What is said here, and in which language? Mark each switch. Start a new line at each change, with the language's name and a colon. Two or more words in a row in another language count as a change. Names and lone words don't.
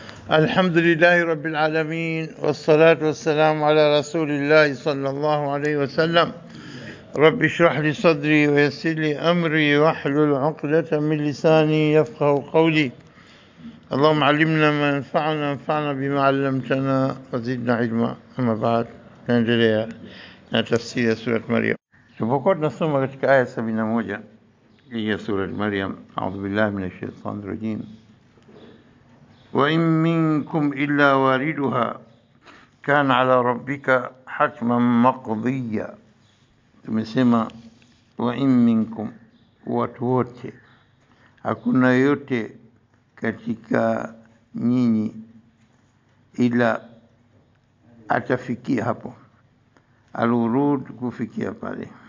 Arabic: الحمد لله رب العالمين والصلاة والسلام على رسول الله صلى الله عليه وسلم. رب اشرح لي صدري ويسر لي أمري واحلل عقدة من لساني يفقه قولي. اللهم علمنا ما ينفعنا وانفعنا بما علمتنا وزدنا علما. أما بعد،
Swahili: نendelea na tafsiri ya sura Maryam. Tulipokuwa tunasoma katika aya 71 ya sura Maryam,
Arabic: أعوذ بالله من الشيطان الرجيم وإن منكم إلا واردها كان على ربك حتما مقضيا.
Swahili: Tumesema
Arabic: وإن منكم,
Swahili: watu wote, hakuna yote katika nyinyi ila atafikia hapo, al-wurud, kufikia pale.